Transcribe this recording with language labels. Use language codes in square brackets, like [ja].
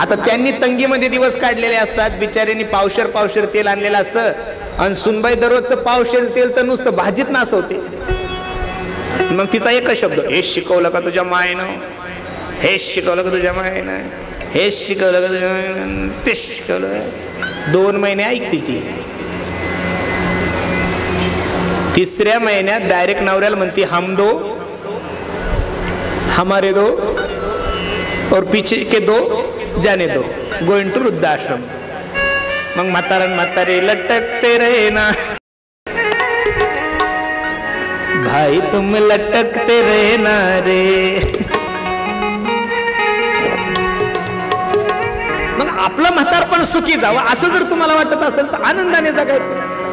[mr] आता त्यांनी तंगीमध्ये दिवस काढलेले असतात, बिचाऱ्यांनी पावशेर तेल आणलेलं असतं आणि सुनबाई दररोजचं पावशेर तेल तर नुसतं भाजीत नासवते. मग तिचा एकच शब्द, हेच शिकवलं का तुझ्या मायनं, हेच शिकवलं का तुझ्या मायनं, हेच शिकवलं का तुझ्या मायनं, तेच शिकवलं. 2 महिने ऐकते ती. 3ऱ्या महिन्यात डायरेक्ट नवऱ्याला म्हणते, [hi] हम दो हमारे दो और पीछे के दो जाने दो, [en] going to [hi] वृद्धाश्रम. [mr] मग म्हातारे [hi] लटकते रहे ना भाई, तुम लटकते रहे ना रे. [mr] मग आपलं म्हातारपण सुखी जावं असं जर तुम्हाला वाटत असेल तर आनंदाने जगायचं.